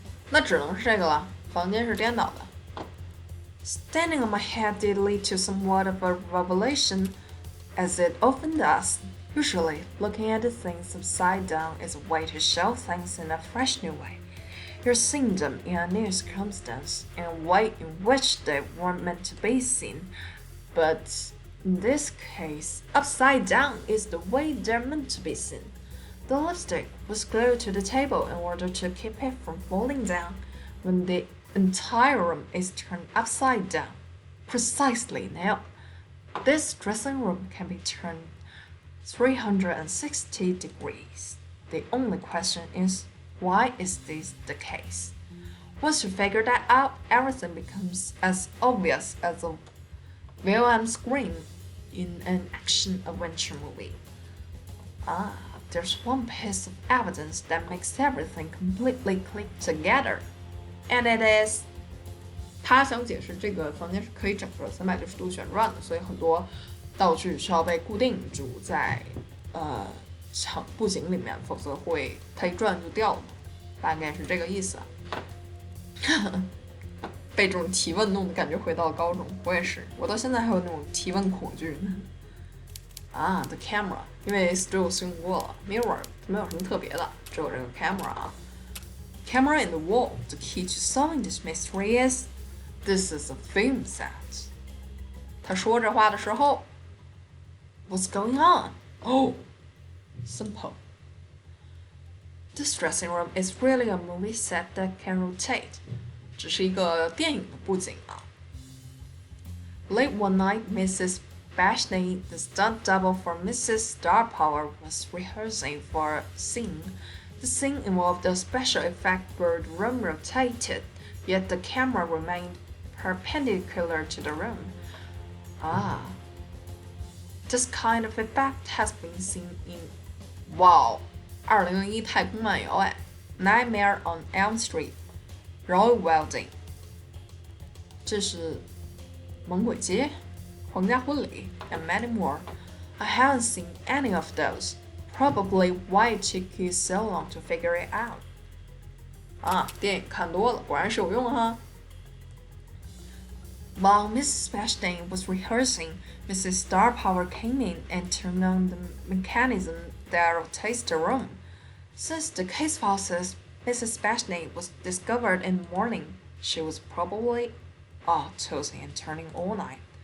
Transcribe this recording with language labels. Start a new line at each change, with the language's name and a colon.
Chinese: 那只能是这个了，房间是颠倒的。
English: Standing on my head did lead to somewhat of a revelation, as it often does. Usually, looking at the things upside down is a way to show things in a fresh new way. You're seeing them in a new circumstance, in a way in which they weren't meant to be seen. But in this case, upside down is the way they're meant to be seen. The lipstick was glued to the table in order to keep it from falling down when the entire room is turned upside down. Precisely now. This dressing room can be turned 360 degrees. The only question is, why is this the case? Once you figure that out, everything becomes as obvious as a villain scream in an action-adventure movie. There's one piece of evidence that makes everything completely click together, and it is.
Chinese: 他想解释这个房间是可以整个360度旋转的，所以很多道具需要被固定住在场布景里面，否则会它一转就掉了，大概是这个意思。被这种提问弄得感觉回到了高中，我也是，我到现在还有那种提问恐惧呢。 The camera， 因为 Stills 用过了 ，mirror 没有什么特别的，只有这个 camera 啊。
English: Camera in the wall. The key to solving this mystery is, this is a film set.
Chinese: 他说这话的时候 ，
English: What's going on? Oh, simple. This dressing room is really a movie set that can rotate.
Chinese: 只是一个电影的布景啊。
English: Late one night, Mrs. Bashney, the stunt double for Mrs. Star Power, was rehearsing for a scene. The scene involved a special effect where the room rotated, yet the camera remained perpendicular to the room. This kind of effect has been seen in Wow 2001太空漫游Nightmare on Elm Street, Roy Welding.
Chinese: 这是猛鬼街皇家婚礼
English: and many more. I haven't seen any of those. Probably why it took you so long to figure it out.
Chinese: 电影看多了，果然是有用哈。
English: While Mrs. Bashney was rehearsing, Mrs. Star Power came in and turned on the mechanism that rotates the room. Since the case file says Mrs. Bashney was discovered in the morning, she was probably tossing and turning all night.